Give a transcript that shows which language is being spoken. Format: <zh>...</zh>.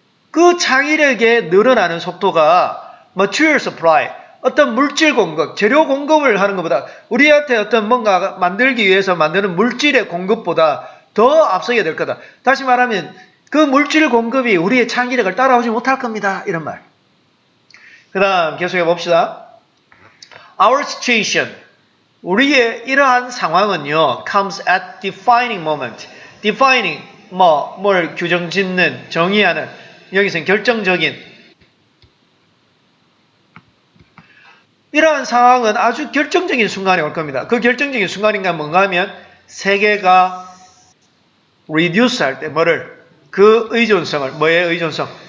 <ko>그 창의력의 늘어나는 속도가</ko> <en>material supply,</en> <ko>어떤 물질 공급, 재료 공급을 하는 것보다 우리한테 어떤 뭔가 만들기 위해서 만드는 물질의 공급보다 더 앞서게 될 거다. 다시 말하면 그 물질 공급이 우리의 창의력을 따라오지 못할 겁니다. 이런 말. 그 다음 계속해 봅시다.</ko> <en>Our situation,</en> <ko>우리의 이러한 상황은요,</ko> <en>comes at defining moment.</en> <ko>defining, 뭘 규정짓는, 정의하는, 여기서는 결정적인. 이러한 상황은 아주 결정적인 순간에 올 겁니다. 그 결정적인 순간인가 뭔가 하면 세계가 reduce 할 때 그 의존성을, 뭐의 의존성?</ko>